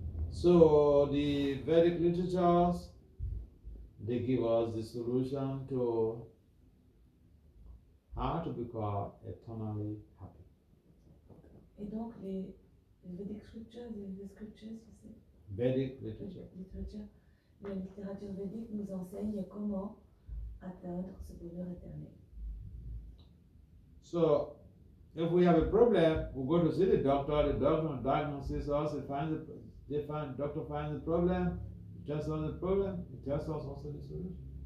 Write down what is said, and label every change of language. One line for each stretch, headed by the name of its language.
English: So the Vedic literatures, they give us the solution to how to become eternally happy.
French: Et donc les Vedic scriptures, les scriptures, tu sais,
English: Vedic literature.
French: la littérature védique nous enseigne comment atteindre ce bonheur éternel.
English: So If we have a problem, we go to see the doctor diagnoses us, doctor finds the problem, he tells us the problem, he tells us also the solution.